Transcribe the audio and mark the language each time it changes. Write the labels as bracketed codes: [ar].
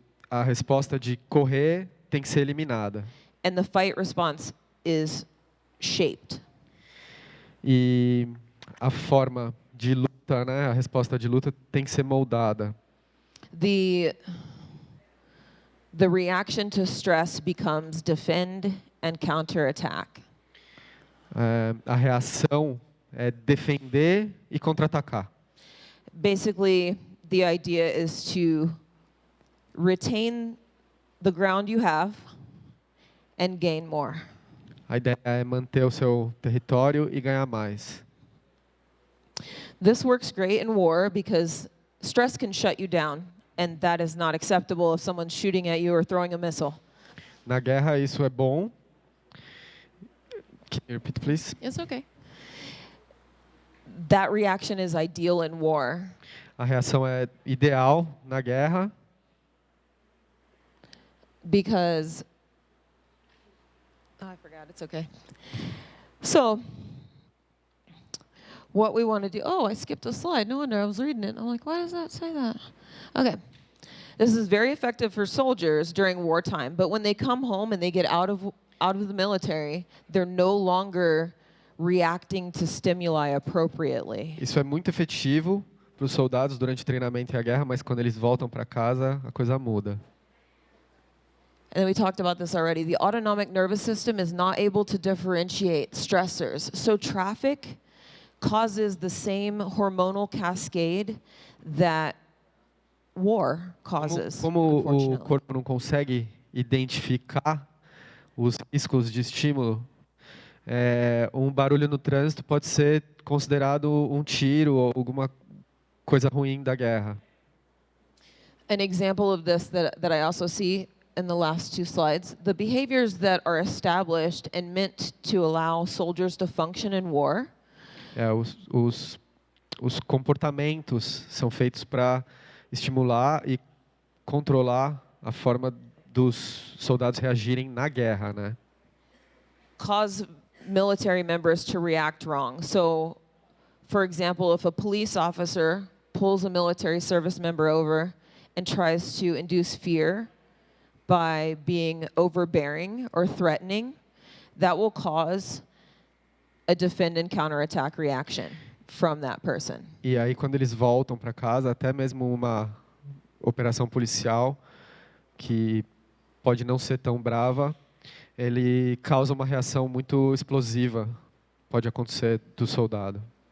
[pt] a resposta de correr tem que ser eliminada. [en] and the fight response is shaped. [pt] E a forma de luta, né, a resposta de luta tem que ser moldada. [en] The reaction to stress becomes defend and counterattack. [pt] A reação é defender e contra-atacar. [en] Basically, the idea is to retain the ground you have and gain more. [pt] A ideia é manter o seu território e ganhar mais. [en] This works great in war because stress can shut you down, and that is not acceptable if someone's shooting at you or throwing a missile. [pt] Na guerra isso é bom. [en] Can you repeat, please? It's okay. That reaction is ideal in war. [pt] A reação é ideal na guerra. [en] Because, I forgot, it's okay. So, what we want to do, I skipped a slide. No wonder, I was reading it. I'm like, why does that say that? Okay. This is very effective for soldiers during wartime, but when they come home and they get out of the military, they're no longer reacting to stimuli appropriately. [pt] Isso é muito efetivo para os soldados durante o treinamento e a guerra, mas quando eles voltam para casa, a coisa muda. [en] And then we talked about this already. The autonomic nervous system is not able to differentiate stressors. So traffic causes the same hormonal cascade that war causes. [pt] Como o corpo não consegue identificar os riscos de estímulo, barulho no trânsito pode ser considerado um tiro ou alguma coisa ruim da guerra. [en] An example of this that I also see in the last two slides, the behaviors that are established and meant to allow soldiers to function in war. [pt] Os comportamentos são feitos para estimular e controlar a forma dos soldados reagirem na guerra, né? [en] Cause military members to react wrong. So, for example, if a police officer pulls a military service member over and tries to induce fear by being overbearing or threatening, that will cause a defend and counterattack reaction from that person. [pt] E aí, quando eles voltam para casa, até mesmo uma operação policial que pode não ser tão brava, ele causa uma reação muito explosiva, pode acontecer do soldado.